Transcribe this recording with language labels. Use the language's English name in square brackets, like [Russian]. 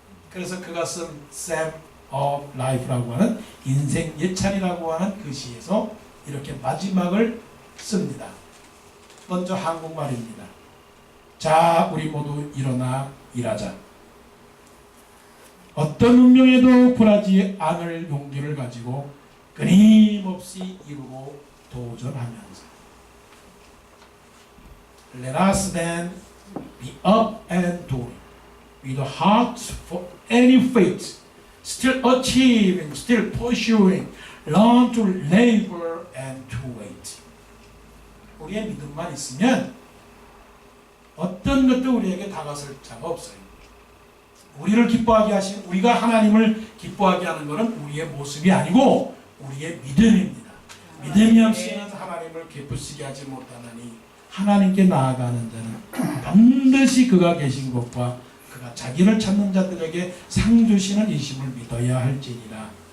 [Korean] 그래서 그가 쓴 Psalm of Life라고 하는 인생 예찬이라고 하는 그 시에서 이렇게 마지막을 씁니다. 먼저 한국말입니다. 자, 우리 모두 일어나 일하자. 어떤 운명에도 굴하지 않을 용기를 가지고 끊임없이 이루고 도전하면서 [English] Let us then be up and doing with a heart for any faith still achieving, still pursuing, learn to labor and to wait. [Korean] 우리의 믿음만 있으면 어떤 것도 우리에게 다가설 자가 없어요. 우리를 기뻐하게 하신, 우리가 하나님을 기뻐하게 하는 것은 우리의 모습이 아니고 우리의 믿음입니다. 믿음이 없이는 하나님을 기쁘시게 하지 못하나니 하나님께 나아가는 자는 반드시 그가 계신 것과 그가 자기를 찾는 자들에게 상 주시는 이심을 믿어야 할지니라.